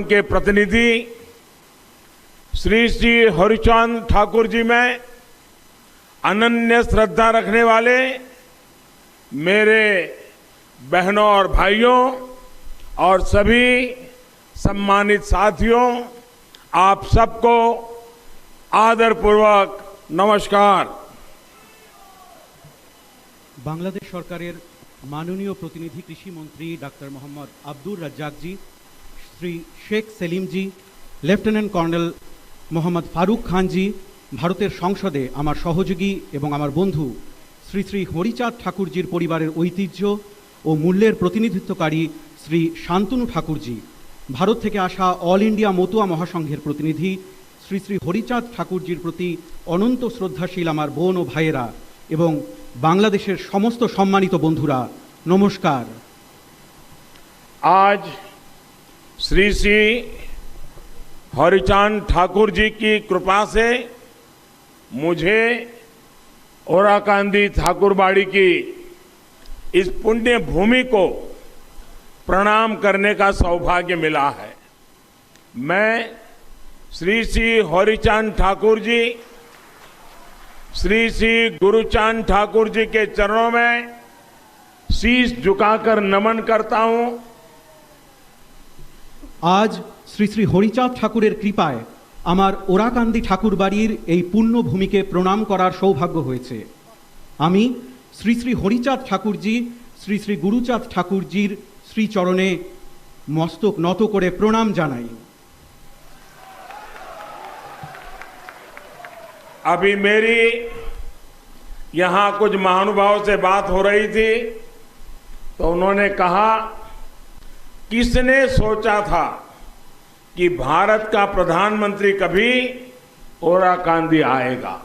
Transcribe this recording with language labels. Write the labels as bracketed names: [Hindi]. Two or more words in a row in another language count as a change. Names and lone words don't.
[Hindi] के प्रतिनिधि श्री श्री हरिचांद ठाकुर जी में अनन्य श्रद्धा रखने वाले मेरे बहनों और भाइयों और सभी सम्मानित साथियों, आप सबको आदरपूर्वक नमस्कार। [Bangla] বাংলাদেশ সরকারের মাননীয় প্রতিনিধি কৃষি মন্ত্রী ডক্টর মোহম্মদ আব্দুল রজ্জাক জি, শ্রী শেখ সেলিম জি, লেফটেন্যান্ট কর্নেল মোহম্মদ ফারুক খান জি, ভারতের সংসদে আমার সহযোগী এবং আমার বন্ধু শ্রী শ্রী হরিচাঁদ ঠাকুরজীর পরিবারের ঐতিহ্য আর মূল্যের প্রতিনিধিত্বকারী শ্রী শান্তনু ঠাকুর জি, ভারত থেকে আসা অল ইন্ডিয়া মতুয়া মহাসংঘের প্রতিনিধি শ্রী শ্রী হরিচাঁদ ঠাকুরজীর প্রতি অনন্ত শ্রদ্ধাশীল আমার বোন আর ভাইয়েরা এবং বাংলাদেশের সমস্ত সম্মানিত বন্ধুরা নমস্কার। [Hindi] आज श्री श्री हरिचांद ठाकुर जी की कृपा से मुझे ओराकांदी ठाकुरबाड़ी की इस पुण्य भूमि को प्रणाम करने का सौभाग्य मिला है। मैं श्री श्री हरिचांद ठाकुर जी, श्री श्री गुरुचांद ठाकुर जी के चरणों में शीश झुकाकर नमन करता हूं। [Bangla] আজ শ্রী শ্রী হরিচাঁদ ঠাকুরের কৃপায় আমার ওড়াকান্দি ঠাকুর বাড়ির এই পুণ্য ভূমিকে প্রণাম করার সৌভাগ্য হয়েছে। আমি শ্রী শ্রী হরিচাঁদ ঠাকুর জি, শ্রী শ্রী গুরুচাঁদ ঠাকুর জীর শ্রীচরণে মস্তক নত করে প্রণাম জানাই। [Hindi] अभी मेरी यहां कुछ महानुभावों से बात हो रही थी तो उन्होंने कहा, किसने सोचा था कि भारत का प्रधानमंत्री कभी ओराकांदी आएगा।